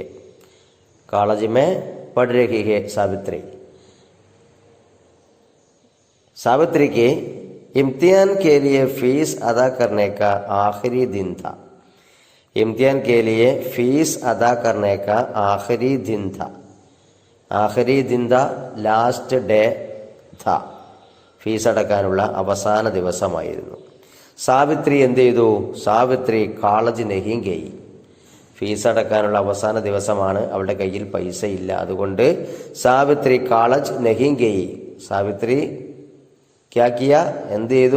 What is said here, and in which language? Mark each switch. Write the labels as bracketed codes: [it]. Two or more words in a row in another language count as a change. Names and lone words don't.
[hi] कॉलेज में पढ़ रही है सावित्री. सावित्री के इम्तिहान के लिए फीस अदा करने का आखिरी दिन था. इम्तिहान के लिए फीस अदा करने का आखिरी दिन था. आखिरी दिन था, [en] last day था. [ml] ഫീസ് അടക്കാനുള്ള അവസാന ദിവസമായിരുന്നു. സാവിത്രി എന്ത് ചെയ്തു? സാവിത്രി [hi] कॉलेज नहीं गई. [ml] ഫീസ് അടക്കാനുള്ള അവസാന ദിവസമാണ്, അവളുടെ കയ്യിൽ പൈസ ഇല്ല. അതുകൊണ്ട് സാവിത്രി [hi] कॉलेज नहीं गई. सावित्री क्या किया, [ml] എന്ത് ചെയ്തു?